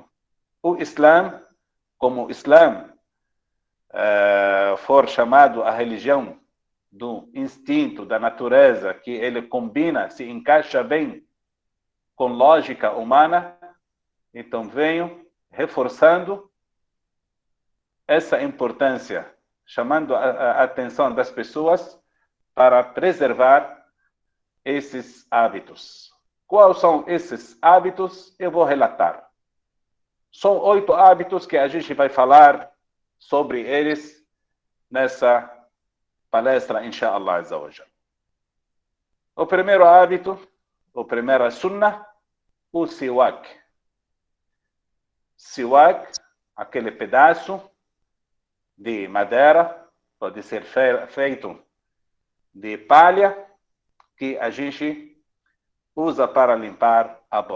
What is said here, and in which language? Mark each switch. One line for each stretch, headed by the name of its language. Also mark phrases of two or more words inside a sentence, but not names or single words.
Portuguese: O Islã, como o Islã for chamado a religião do instinto, da natureza, que ele combina, se encaixa bem com lógica humana, então venho reforçando essa importância, chamando a atenção das pessoas para preservar esses hábitos. Quais são esses hábitos? Eu vou relatar. São 8 hábitos que a gente vai falar sobre eles nessa palestra,
Arabic: إن شاء الله عز وجل.
Portuguese: O primeiro hábito, o primeiro sunnah, o siwak. Siwak, aquele pedaço de madeira pode ser feito de palha, que a gente usa para limpar a boca.